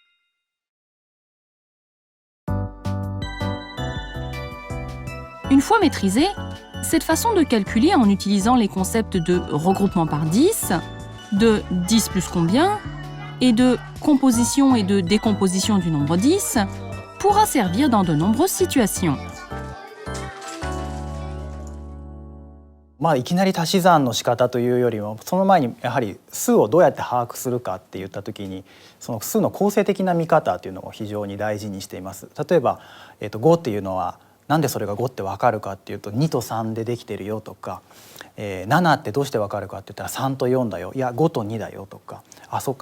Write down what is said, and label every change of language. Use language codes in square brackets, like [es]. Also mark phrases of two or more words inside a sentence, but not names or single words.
[fr] Une fois maîtrisée, cette façon de calculer en utilisant les concepts de regroupement par 10, de 10 plus combien et de composition et de décomposition du nombre 10 pourra servir dans de nombreuses situations. [ja] いきなり足し算の仕方というよりもその前にやはり数をどうやって把握するかっていった時にその数の構成的な見方というのを非常に大事にしています。例えば、5っていうのはなんでそれが5って分かるかっていうと2と3でできてるよとか、7ってどうして分かるかって言ったら3と4だよいや5と2だよとかそっか